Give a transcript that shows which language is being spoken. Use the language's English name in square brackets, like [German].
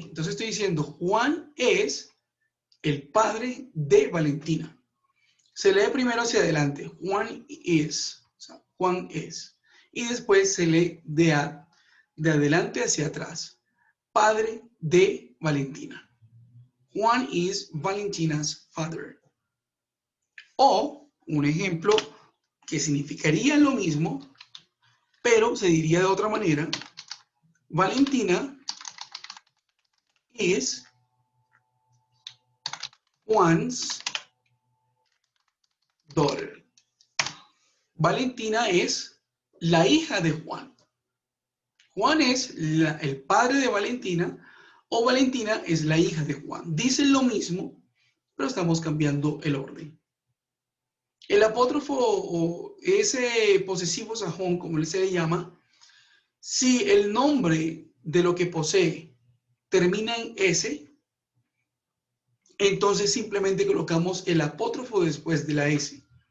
[Spanish] Entonces estoy diciendo Juan es el padre de Valentina. Se lee primero hacia adelante. [English] Juan is. [Spanish] O sea, Juan es. Y después se lee de adelante hacia atrás. Padre de Valentina. [English] Juan is Valentina's father. [Spanish] O un ejemplo que significaría lo mismo, pero se diría de otra manera. [English] Valentina is Juan's daughter. [Spanish] Valentina es la hija de Juan. Juan es el padre de Valentina o Valentina es la hija de Juan. Dicen lo mismo, pero estamos cambiando el orden. El apóstrofo o ese posesivo sajón, como se le llama, si el nombre de lo que posee termina en S, entonces simplemente colocamos el apóstrofo después de la S.